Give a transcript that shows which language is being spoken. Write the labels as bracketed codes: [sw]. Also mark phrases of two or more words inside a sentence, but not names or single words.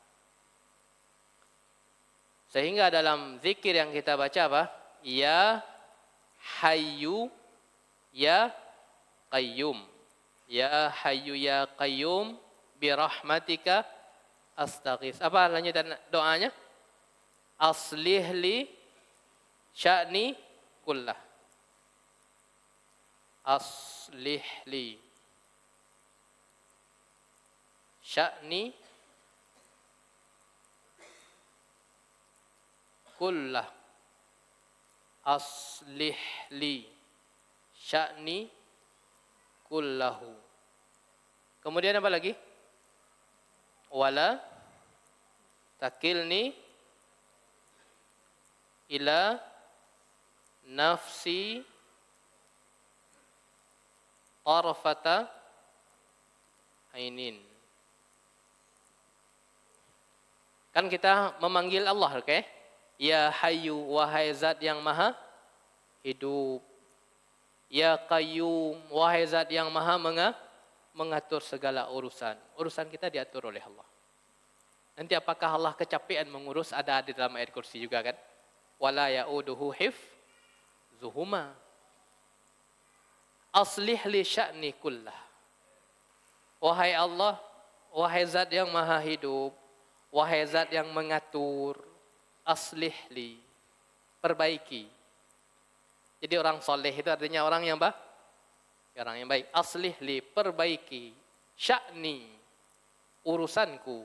[id] Sehingga dalam zikir yang kita baca apa? [ar] يا حي يا قيوم. يا حي يا قيوم برحمتك أستغيث. [id] Apa lanjutan doanya? [ar] أصلح لي شأني كله. أصلح لي شأني كله. أصلح لي شأني كله. [id] Kemudian apa lagi? [ar] ولا تكلني إلى نفسي طرفة عين. [id] Kan kita memanggil Allah, oke? [ar] يا حي, [id] wahai zat yang maha hidup. [ar] يا قيوم, [id] wahai zat yang maha mengatur segala urusan. Urusan kita diatur oleh Allah. Nanti apakah Allah kecapean mengurus? Ada di dalam ayat kursi juga kan? [ar] ولا يئوده حفظهما. أصلح لي شأني كله. [id] Wahai Allah, wahai zat yang maha hidup, wahai zat yang mengatur, [ar] أصلح لي, [id] perbaiki. Jadi orang soleh itu artinya orang yang orang yang baik. [ar] أصلح لي, [id] perbaiki. Sya'ni, urusanku.